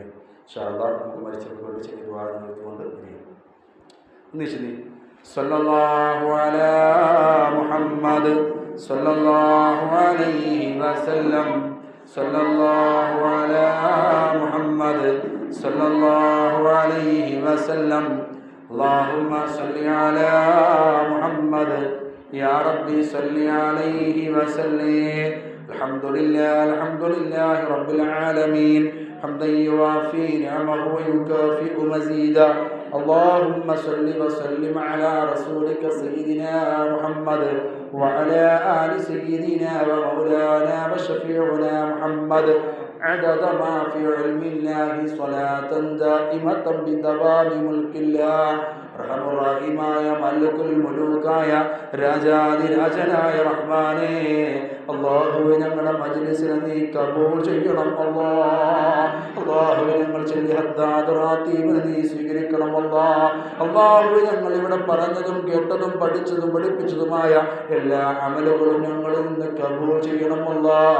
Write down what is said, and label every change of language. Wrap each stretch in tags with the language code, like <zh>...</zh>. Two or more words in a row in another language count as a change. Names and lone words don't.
<ar>إن شاء الله</ar> <ml>നമുക്ക് മരിച്ചവർക്ക് വേണ്ടി ചെയ്ത് ദുആ ചെയ്തുകൊണ്ട് ഒന്നിച്ച്</ml> <ar>صلى الله على محمد صلى الله عليه وسلم صلى الله على محمد صلى الله عليه وسلم. اللهم صل على محمد يا ربي صل عليه وسلم. الحمد لله رب العالمين حمدا يوافي نعمه ويكافئ مزيدا. اللهم صل وسلم على رسولك سيدنا محمد وعلى آل سيدنا ومولانا وشفيعنا محمد عدد ما في علم الله صلاة دائمة بدوام ملك الله.</ar> <ml>റഹമുറഹീമായ മലക്കുൽ മുലൂക്കായ രാജാതിരാജനായ റഹ്മാനേ, അല്ലാഹുവേ ഞങ്ങളുടെ മജ്ലിസിനെ നീ കബൂൽ ചെയ്യണം അല്ലാഹ്. അല്ലാഹുവേ ഞങ്ങൾ ചൊല്ലിയ ഹദ്ദാത്ത് റാത്തീബിനെ നീ സ്വീകരിക്കണം അല്ലാഹ്. അല്ലാഹുവേ ഞങ്ങൾ ഇവിടെ പറഞ്ഞതും കേട്ടതും പഠിച്ചതും പഠിപ്പിച്ചതുമായ എല്ലാ അമലുകളും ഞങ്ങളിൽ നിന്ന് കബൂൽ ചെയ്യണം അല്ലാഹ്.</ml>